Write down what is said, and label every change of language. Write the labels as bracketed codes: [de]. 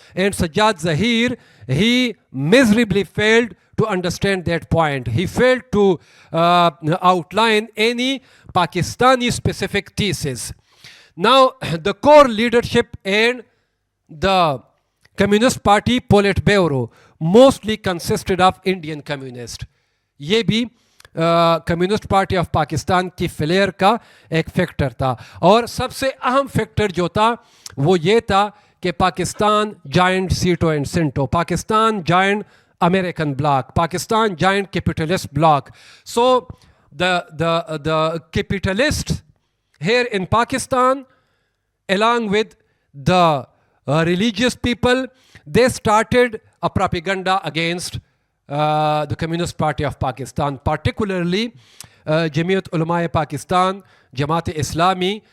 [en] And Sajjad Zahir, he miserably failed to understand that point. He failed to outline any Pakistani specific thesis. Now, the core leadership and the Communist Party Politburo mostly consisted of Indian communists. [ur] یہ بھی communist party of Pakistan کی فلیئر کا ایک factor تھا. اور سب سے اہم factor جو تھا وہ یہ تھا کہ Pakistan joint Setu and سینٹو, Pakistan joint [en] American bloc, Pakistan giant capitalist bloc. So the capitalists here in Pakistan, along with the religious people, they started a propaganda against the Communist Party of Pakistan, particularly Jamiat Ulama-e Pakistan, Jamaat-e-Islami.